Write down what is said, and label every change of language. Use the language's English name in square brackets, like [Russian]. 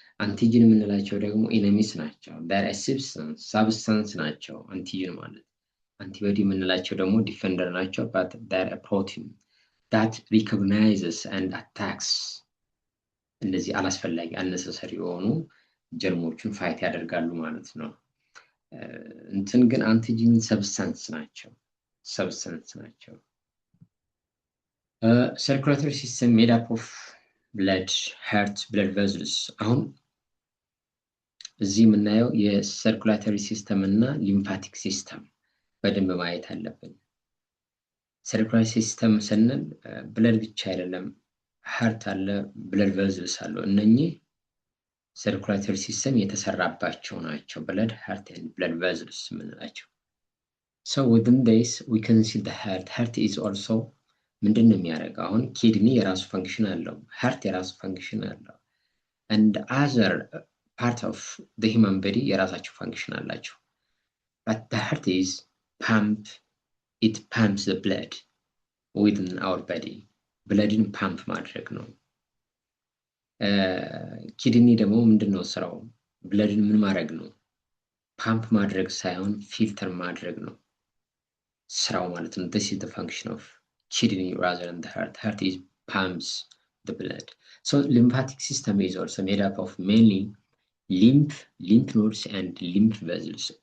[Amharic] antigen የምንላቸው ደግሞ enemies ናቸው። [English] they are a substance [Amharic] ናቸው antigen ማለት። antibody የምንላቸው ደግሞ ዲፌንደር ናቸው [English] but they are a protein that recognizes and attacks [Amharic] እነዚህ አላስፈላጊ unnecessary የሆኑ ጀርሞችን ፋይት ያደርጋሉ ማለት ነው። እንትን ግን አንቲጂን ሰብስታንስ ናቸው። [English] circulatory system made up of blood, heart, blood vessels. [Amharic] አሁን እዚህ የምናየው የሰርኩላተሪ ሲስተም እና ሊምፋቲክ ሲስተም በደንብ ማየት አለብን። circulatory system ስንል ብለድ ብቻ አይደለም፣ heart አለ፣ blood vessels አሉ። እነኚህ circulatory system የተሰራባቸው ናቸው። [English] blood, heart and blood vessels [Amharic] የምንላቸው። [English] so within this we can see the heart is also [Amharic] ምንድነው የሚያደርገው? አሁን ኪድኒ የራሱ ፈንክሽን አለው፣ heart የራሱ ፈንክሽን አለው [English] and other part of the human body [Amharic] የራሳቸው ፈንክሽን አላቸው። [English] but the heart is it pumps the blood within our body. [Amharic] bloodን ፓምፕ ማድረግ ነው። ኪድኒ ደግሞ ምንድነው ስራው? ብለድን ምን ማድረግ ነው? ፓምፕ ማድረግ ሳይሆን ፊልተር ማድረግ ነው ስራው ማለት ነው። [English] this is the function of kidney rather than the heart. heart is pumps the blood. so lymphatic system is also made up of mainly lymph nodes and lymph vessels.